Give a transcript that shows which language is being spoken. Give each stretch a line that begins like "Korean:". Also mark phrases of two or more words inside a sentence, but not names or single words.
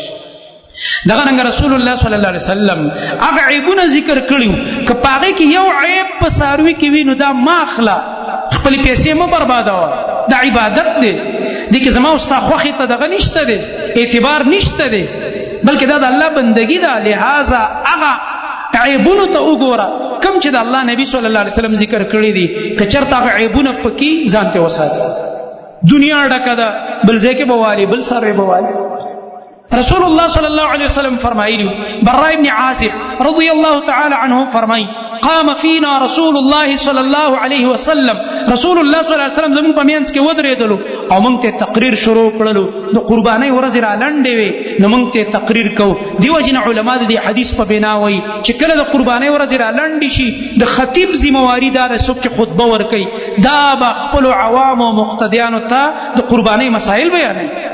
Pashto: دغه رنګ رسول الله
Arabic: صلی الله علیه وسلم
Pashto: هغه عیبونه ذکر کړي، که په هغې کې یو عیب په څاروي کې وي نو دا ما اخله، خپلې پیسې مه بربادوه، دا عبادت دی، دې کې زما او ستا خوښې ته دغه نشته دی، اعتبار نشته دی، بلکې دا د الله بندگی ده. لہذا هغه عیبونو ته وګوره کوم چې د الله نبی
Arabic: صلی الله علیه وسلم
Pashto: ذکر کړي دي، که چېرته هغه عیبونه پکې ځان ته وساتي. دنیا ډکه ده، بل ځای کې به والي، بل څاروی به والي. رسول الله
Arabic: صلی الله علیه وسلم
Pashto: فرمایلی، براء ابن عازب
Arabic: رضی الله تعالی عنه
Pashto: فرمایي
Arabic: قام فينا رسول الله صلی الله علیه وسلم، رسول الله صلی الله علیه وسلم
Pashto: زموږ په منځ کې ودرېدلو او موږ ته تقریر شروع کړلو. د قربانۍ ورځې را لنډې وې نو موږ ته تقریر کوو. دیو جن علما د دې حدیث په بنا وایي چې کله د قربانۍ ورځې را لنډې شي د خطیب ذمواري دا ده څوک چې خطبه ورکوي دا به خپلو عوامو او مقتدیانو ته د قربانۍ مسایل بیانوي.